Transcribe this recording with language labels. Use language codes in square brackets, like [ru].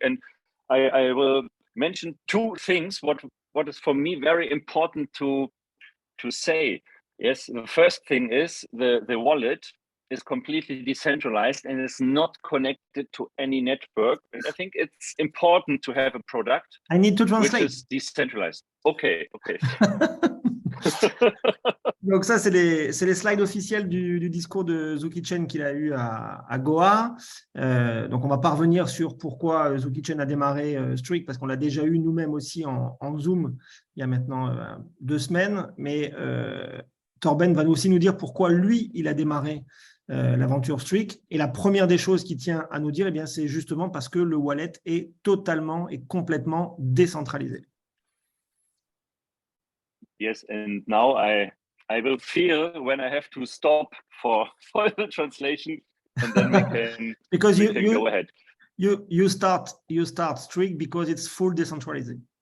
[en] And I will mention 2 things what is for me very important to say. Yes, the first thing is the wallet is completely decentralized and is not connected to any network. And I think it's important to have a product I need to translate. Which is decentralized. Okay. [fr] Donc ça, c'est les slides officiels du discours de Suki CHEN qu'il a eu à Goa. Donc on va pas revenir sur pourquoi Suki CHEN a démarré Streak, parce qu'on l'a déjà eu nous-mêmes aussi en Zoom il y a maintenant 2 semaines. Mais Torben va aussi nous dire pourquoi lui, il a démarré l'aventure Streak. Et la première des choses qu'il tient à nous dire, c'est justement parce que le wallet est totalement et complètement décentralisé. [en] Yes, and now I will feel when I have to stop for the translation, and then we can because we can go ahead. You start Streak because it's full decentralized.